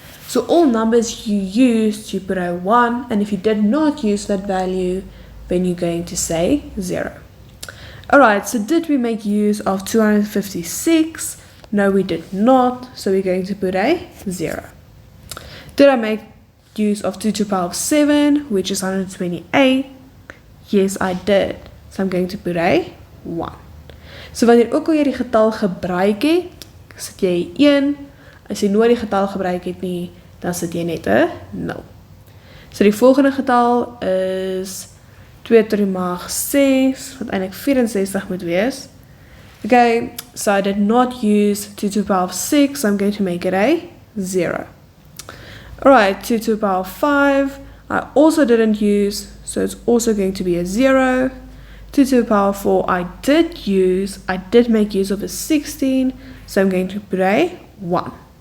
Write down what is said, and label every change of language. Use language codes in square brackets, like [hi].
[en] So all numbers you used, you put a 1, and if you did not use that value, then you're going to say 0. Alright, so did we make use of 256? No, we did not, so we're going to put a 0. Did I make use of 2 to the power of 7, which is 128? Yes, I did. So I'm going to put a 1. [af] So wanneer ook al jy die getal gebruik het, sit jy 1. As jy nooit die getal gebruik het nie, dan sit jy net 'n 0. So die volgende getal is 2 tot die mag 6, wat eintlik 64 moet wees. [en] Okay, so I did not use 2 to the power of 6, so I'm going to make it a 0. Alright, 2 to the power of 5, I also didn't use, so it's also going to be a 0. 2 to the power of 4, I did make use of a 16, so I'm going to put a 1.